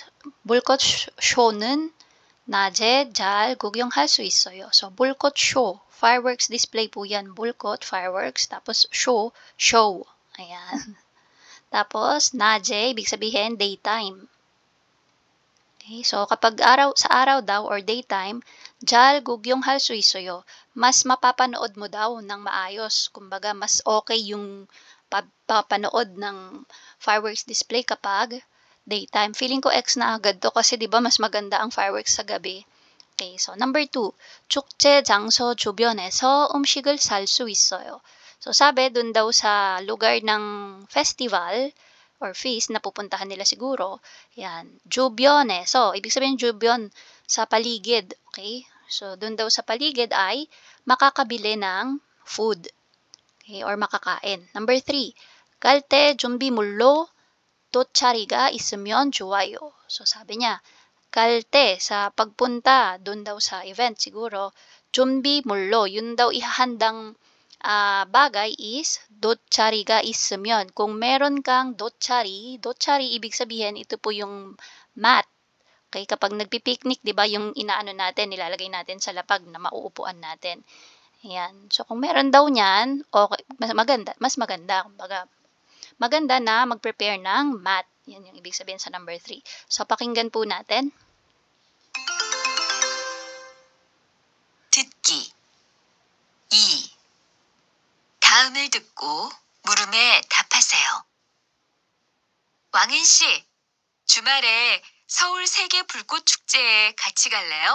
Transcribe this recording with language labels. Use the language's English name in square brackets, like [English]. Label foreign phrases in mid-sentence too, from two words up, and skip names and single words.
[Korean] 불꽃 쇼는 낮에 잘 구경할 수 있어요. [Filipino] So, 불꽃 show. [English] Fireworks display [Filipino] po yan. 불꽃, fireworks. Tapos, show. Ayan. Tapos, 낮에, ibig sabihin, daytime. [English] Okay, so, [Filipino] kapag sa araw daw or daytime, [Korean] 잘 구경할 수 있어요. [Filipino] Mas mapapanood mo daw ng maayos. Kumbaga, mas okay yung papanood ng [English] fireworks display [Filipino] kapag daytime. Feeling ko X na agad to kasi 'di ba mas maganda ang fireworks sa gabi. [English] Okay, so number 2. [Korean] 축제 장소 주변에서 음식을 살 수 있어요. [Filipino] So sabi dun daw sa lugar ng festival or feast na pupuntahan nila siguro. Yan, 주변에서. Ibig sabihin 주변 sa paligid, okay? So dun daw sa paligid ay makakabili ng food. Okay, or makakain. Number 3. [Korean] 갈 때 준비물로 돗자리가 있으면 좋아요. [Filipino] So, sabi niya, [Korean] 갈 때, [Filipino] sa pagpunta, doon daw sa event siguro, 준비물로, yun daw ihahandang bagay is [Korean] 돗자리가 있으면. [Filipino] Kung meron kang 돗자리 ibig sabihin, ito po yung mat. Okay, kapag nagpipiknik, di ba, yung inaano natin, nilalagay natin sa lapag na mauupuan natin. Ayan. So, kung meron daw niyan, okay, mas maganda. Kumbaga, maganda na mag-prepare ng mat. Yan yung ibig sabihin sa number 3. So, pakinggan po natin. [Korean] 듣기 2. 다음을 듣고 물음에 답하세요. 왕은 씨, 주말에 서울 세계 불꽃 축제에 같이 갈래요?